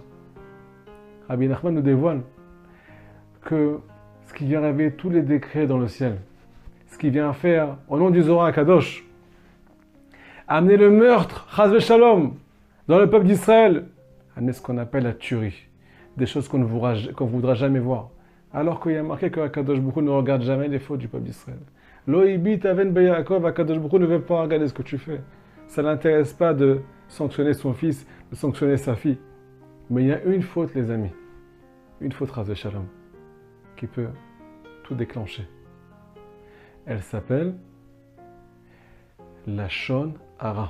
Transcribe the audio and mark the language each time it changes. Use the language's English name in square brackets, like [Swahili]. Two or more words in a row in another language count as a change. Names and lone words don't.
[French] Rabbi Nachman nous dévoile que ce qui vient réveiller tous les décrets dans le ciel, ce qui vient faire, au nom du Zohar Kadosh, amener le meurtre, [Hebrew] חס ושלום, [French] dans le peuple d'Israël, amener ce qu'on appelle la tuerie, des choses qu'on ne voudra jamais voir. Alors qu'il y a marqué que Kadosh Baruch Hu ne regarde jamais les fautes du peuple d'Israël. [Hebrew] לא הביט און ביעקב, [French] Kadosh Baruch Hu ne veut pas regarder ce que tu fais. Ça ne l'intéresse pas de sanctionner son fils, de sanctionner sa fille. Mais il y a une faute, les amis, une faute [Hebrew] חס ושלום, [French] qui peut tout déclencher. Elle s'appelle [Hebrew] לשון הרע.